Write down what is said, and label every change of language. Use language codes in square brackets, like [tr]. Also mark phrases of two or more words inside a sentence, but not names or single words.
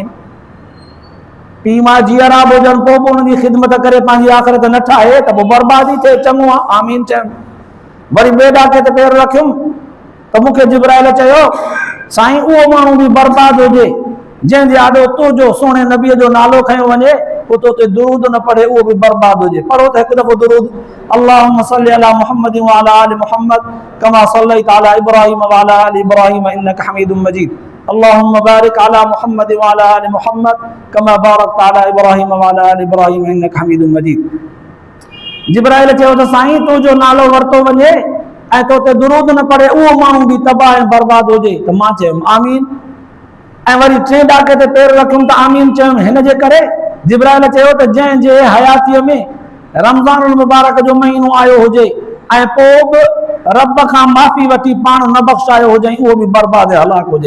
[sd] पीउ मां जीअरा बि हुजनि, पोइ बि उन्हनि जी ख़िदमत करे पंहिंजी आख़िरत न ठाहे त पोइ बर्बादी थिए, चङो आहे, आमीन चयुमि। वरी ॿिए ॾाके ते पेर रखियुमि त मूंखे जिब्राइल चयो, साईं उहो माण्हू बि बर्बाद हुजे जंहिंजे आॾो तुंहिंजो सोणे नबीअ जो नालो खयो वञे, पोइ तो ते दुरूद न पढ़े, उहो बि बर्बाद हुजे। पढ़ो त हिकु दफ़ो दुरूद, [ar] اللهم صل على محمد وعلى آل محمد كما صليت على إبراهيم وعلى آل إبراهيم إنك حميد مجيد، اللهم بارك على محمد وعلى آل محمد كما باركت على إبراهيم وعلى آل إبراهيم إنك حميد مجيد. [sd] जिब्राइल चयो त साईं तुंहिंजो नालो वरितो वञे ऐं तो ते दुरूद न पढ़े, उहो माण्हू बि तबाह ऐं बर्बाद हुजे। त मां चयुमि आमीन। ऐं वरी टे ॾाके ते पेर रखियुमि त आमीन चयुमि। हिन जे करे जिब्राइल चयो त जंहिंजे हयातीअ में रमज़ानुल मुबारक जो महीनो आयो हुजे ऐं पोइ बि रब खां माफ़ी वठी पाण न बख़्शायो हुजे, उहो बि बर्बाद ऐं हलाक हुजे।